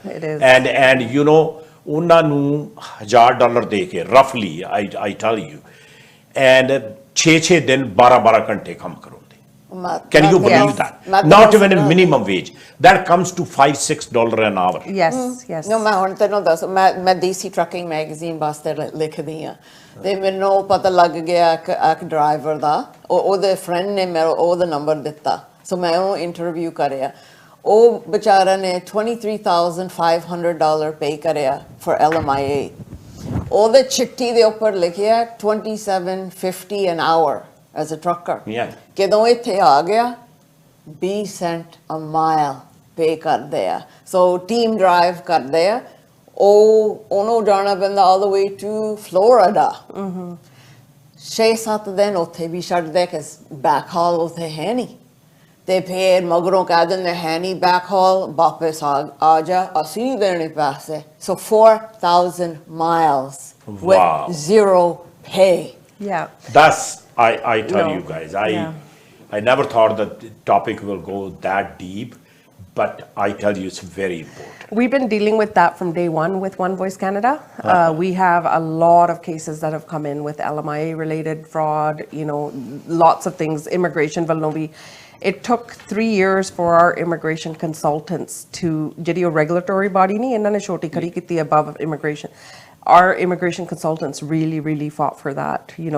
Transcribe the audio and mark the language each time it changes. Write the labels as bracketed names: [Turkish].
[English] it is and you know [Punjabi] ਉਹਨਾਂ ਨੂੰ $1000 ਦੇ ਕੇ [English] roughly I tell you and 6 [Punjabi] ਦਿਨ 12 ਘੰਟੇ ਕੰਮ ਕਰਾਉਂਦੇ [English] can you believe that not even a minimum wage that comes to $5-6 an hour yes [Punjabi] no ਮੈਂ ਹੁਣ ਤੈਨੂੰ ਦੱਸ ਮੈਂ DC ਟਰੱਕਿੰਗ ਮੈਗਜ਼ੀਨ ਵਾਸਤੇ ਲਿਖਦੀ ਆ ਤੇ ਮੈਨੂੰ ਪਤਾ ਲੱਗ ਗਿਆ ਇੱਕ ਡਰਾਈਵਰ ਦਾ ਉਹਦੇ ਫਰੈਂਡ ਨੇ ਮੈਨੂੰ ਉਹਦਾ ਨੰਬਰ ਦਿੱਤਾ ਸੋ ਮੈਂ ਉਹ ਇੰਟਰਵਿਊ ਕਰਿਆ ਉਹ ਵਿਚਾਰਾ ਨੇ $23,500 ਪੇ ਕਰਿਆ for LMIA ਉਹਦੇ ਚਿੱਠੀ ਦੇ ਉੱਪਰ ਲਿਖਿਆ $27.50 [English] an hour as a trucker [Punjabi] ਜਦੋਂ ਇੱਥੇ ਆ ਗਿਆ 20 cent a mile ਪੇ ਕਰਦੇ ਆ ਸੋ ਟੀਮ ਡਰਾਈਵ ਕਰਦੇ ਆ ਉਹਨੂੰ ਜਾਣਾ ਪੈਂਦਾ [English] all the way to Florida [Punjabi] 6-7 ਦਿਨ ਉੱਥੇ ਵੀ ਛੱਡਦੇ ਕਿ ਬੈਕ ਹਾਲ ਉੱਥੇ ਹੈ ਨਹੀਂ ਤੇ ਫਿਰ ਮਗਰੋਂ ਕਹਿ ਦਿੰਦੇ ਹੈ ਨਹੀਂ ਬੈਕ ਹਾਲ ਵਾਪਸ ਆ ਜਾ ਅਸੀਂ ਦੇਣੇ ਪੈਸੇ [English] so 4,000 miles with zero pay that's I tell you guys I never thought that the topic will go that deep but I tell you it's very important we've been dealing with that from day one with One Voice Canada we have a lot of cases that have come in with LMIA related fraud lots of things immigration it took 3 years for our immigration consultants to ਜਿਹੜੀ regulatory body [Punjabi] ਨਹੀਂ ਇਹਨਾਂ ਨੇ ਛੋਟੀ ਖੜੀ ਕੀਤੀ [English] above immigration our immigration consultants really fought for that